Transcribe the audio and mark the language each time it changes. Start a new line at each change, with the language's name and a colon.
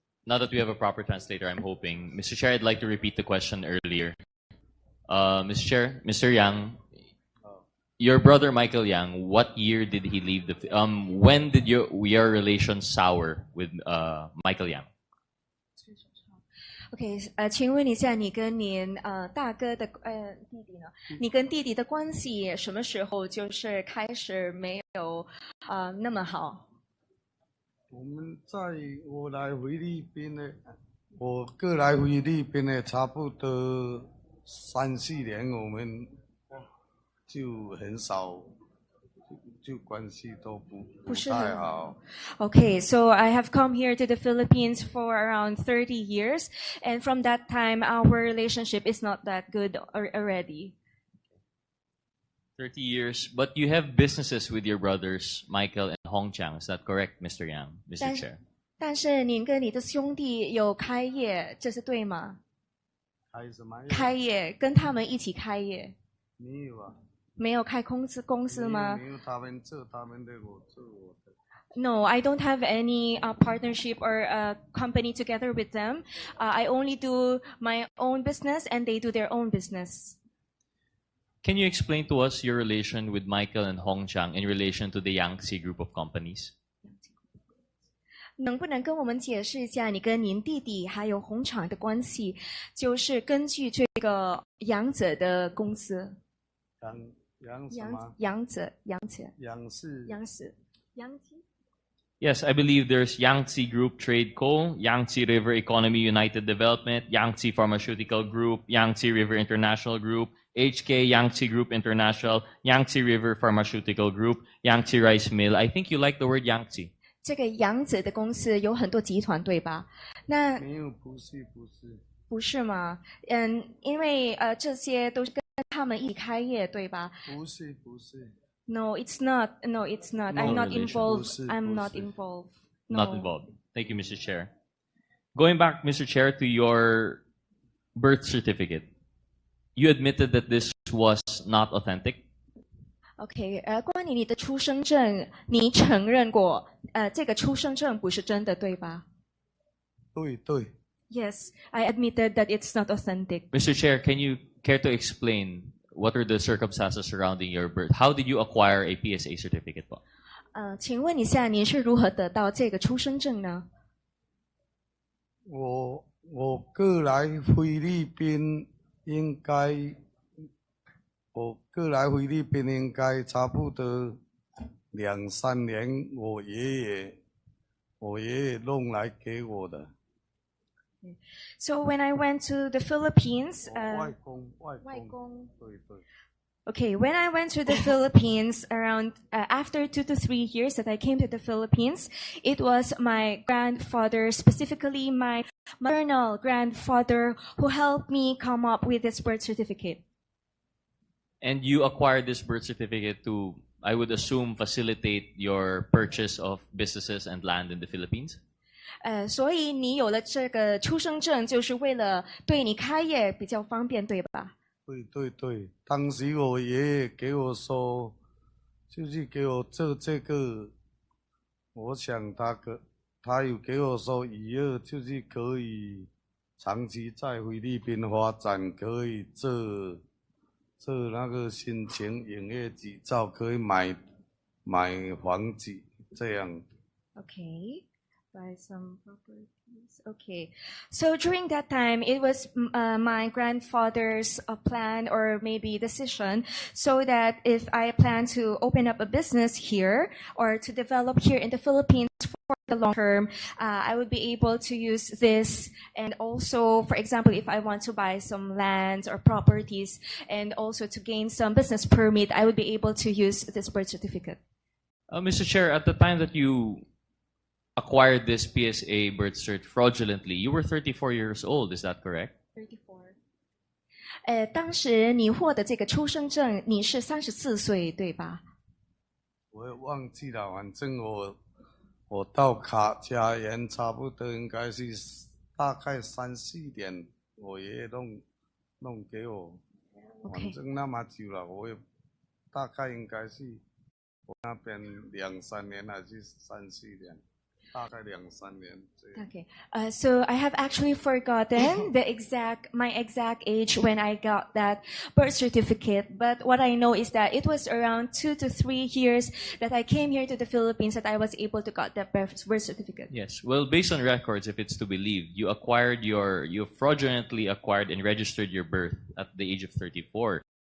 English: Now that we have a proper translator, I'm hoping. Mr. Chair, I'd like to repeat the question earlier. Mr. Chair, Mr. Yang, your brother Michael Yang, what year did he leave the... when did your relations sour with Michael Yang?
Chinese: OK， 请问一下，你跟您大哥的弟弟呢？你跟弟弟的关系什么时候就是开始没有那么好？我来菲律宾呢，我哥来菲律宾呢，差不多3-4年，我们就很少。就关系都不太好。
English: Okay, so I have come here to the Philippines for around 30 years, and from that time, our relationship is not that good already. 30 years, but you have businesses with your brothers, Michael and Hong Chang. Is that correct, Mr. Yang, Mr. Chair?
Chinese: 但是您跟你的兄弟有开业，这是对吗？开什么业？开业，跟他们一起开业。没有啊。没有开公司吗？没有，他们做他们的，我做我的。
English: No, I don't have any partnership or company together with them. I only do my own business and they do their own business. Can you explain to us your relation with Michael and Hong Chang in relation to the Yangtze group of companies?
Chinese: 能不能跟我们解释一下你跟您弟弟还有红厂的关系？就是根据这个杨子的公司，杨什么？杨子
English: Yes, I believe there's Yangtze Group Trade Co., Yangtze River Economy United Development, Yangtze Pharmaceutical Group, Yangtze River International Group, HK Yangtze Group International, Yangtze River Pharmaceutical Group, Yangtze Rice Mill. I think you like the word Yangtze.
Chinese: 这个杨子的公司有很多集团，对吧？那没有，不是吗？因为这些都是跟他们一起开业，对吧？不是。
English: No, it's not. No, it's not. No I'm not relation. involved. I'm not involved. No. Not involved. Thank you, Mr. Chair. Going back, Mr. Chair, to your birth certificate, you admitted that this was not authentic.
Chinese: OK，关于你的出生证，你承认过，这个出生证不是真的，对吧？对。
English: Yes, I admitted that it's not authentic. Mr. Chair, can you care to explain what are the circumstances surrounding your birth? How did you acquire a PSA certificate?
Chinese: 请问一下，您是如何得到这个出生证呢？我过来菲律宾应该差不多2-3年，我爷爷弄来给我的。
English: So when I went to the Philippines,
Chinese: 外公，对。
English: Okay, when I went to the Philippines around after 2 to 3 years that I came to the Philippines, it was my grandfather, specifically my maternal grandfather, who helped me come up with this birth certificate. And you acquired this birth certificate to, I would assume, facilitate your purchase of businesses and land in the Philippines?
Chinese: 所以你有了这个出生证，就是为了对你开业比较方便，对吧？对，当时我爷爷给我说，就是给我做这个，我想他有给我说，以后就是可以长期在菲律宾发展，可以做那个申请营业执照，可以买房子这样。
English: Okay. Buy some properties. Okay. So during that time, it was my grandfather's plan or maybe decision, so that if I plan to open up a business here or to develop here in the Philippines for the long term, I would be able to use this. And also, for example, if I want to buy some lands or properties and also to gain some business permit, I would be able to use this birth certificate. Mr. Chair, at the time that you acquired this PSA birth cert fraudulently, you were 34 years old, is that correct? 34.
Chinese: 当时你获得这个出生证，你是34岁，对吧？我也忘记了，反正我到家园差不多应该是大概3-4点，我爷爷弄给我，反正那么久了，我也大概应该是我那边2-3年还是3-4年。
English: Okay. So I have actually forgotten my exact age when I got that birth certificate. But what I know is that it was around 2 to 3 years that I came here to the Philippines that I was able to get that birth certificate. Yes. Well, based on records, if it's to believe, you fraudulently acquired and registered your birth at the age of 34.